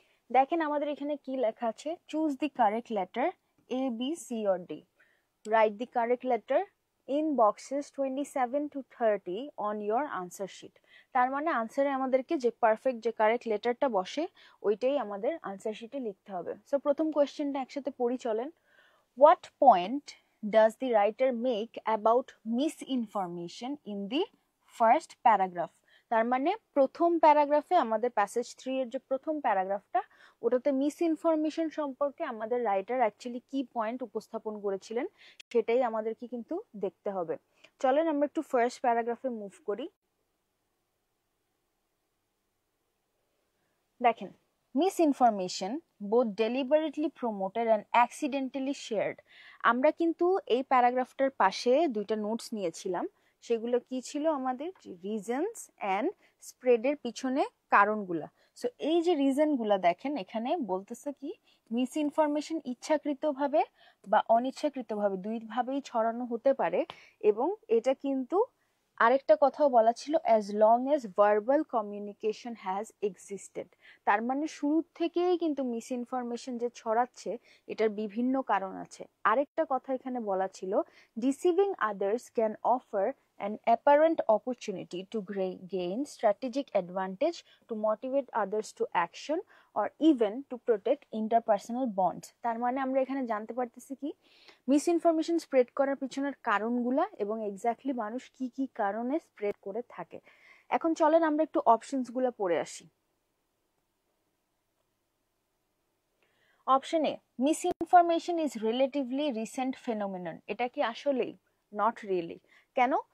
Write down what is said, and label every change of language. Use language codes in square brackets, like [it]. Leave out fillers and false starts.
[bn] দেখেন আমাদের এখানে কি লেখা আছে, [en] Choose the correct letter A B C or D, write the correct letter in boxes 27 to 30 on your answer sheet. [bn] তার মানে আনসারে আমাদেরকে যে পারফেক্ট যে কারেক্ট লেটারটা বসে ওইটাই আমাদের আনসার শিটে লিখতে হবে। সো প্রথম কোয়েশ্চেনটা একসাথে পড়ি চলেন। [en] What point does the writer make about misinformation in the first paragraph? [bn] তার মানে প্রথম প্যারাগ্রাফে আমাদের প্যাসেজ 3 এর যে প্রথম প্যারাগ্রাফটা ওটাতে মিস ইনফরমেশন সম্পর্কে আমাদের রাইটার অ্যাকচুয়ালি কি পয়েন্ট উপস্থাপন করেছিলেন সেটাই আমাদেরকে কিন্তু দেখতে হবে। চলেন আমরা একটু ফার্স্ট প্যারাগ্রাফে মুভ করি। [en] দেখেন, misinformation both deliberately promoted and accidentally shared। [bn] আমরা কিন্তু এই প্যারাগ্রাফটার পাশে দুইটা নোটস নিয়েছিলাম, সেগুলো কি ছিল আমাদের রিজনস অ্যান্ড স্প্রেডের পিছনে কারণগুলা। সো এই যে রিজনগুলা দেখেন এখানে বলতেছে কি, মিস ইনফরমেশন ইচ্ছাকৃতভাবে বা অনিচ্ছাকৃতভাবে দুইভাবেই ছড়ানো হতে পারে, এবং এটা কিন্তু আরেকটা কথাও বলা ছিল [en] As long as verbal communication has existed. [bn] তার মানে শুরু থেকেই কিন্তু মিস ইনফরমেশন যে ছড়াচ্ছে এটার বিভিন্ন কারণ আছে। আরেকটা কথা এখানে বলা ছিল, [en] Deceiving others can offer an apparent opportunity to gain strategic advantage, to motivate others to action, or even to protect interpersonal bonds। [bn] তার মানে আমরা এখানে জানতে পারতেছি কি, মিস ইনফরমেশন স্প্রেড করার পিছনের কারণগুলা এবং এক্স্যাক্টলি মানুষ কি কি কারণে স্প্রেড করে থাকে। এখন চলেন আমরা একটু অপশনস গুলা পড়ে আসি। [en] Option A, misinformation is relatively recent phenomenon. [bn] এটা কি আসলেই? [en] Not really. [bn] কেন?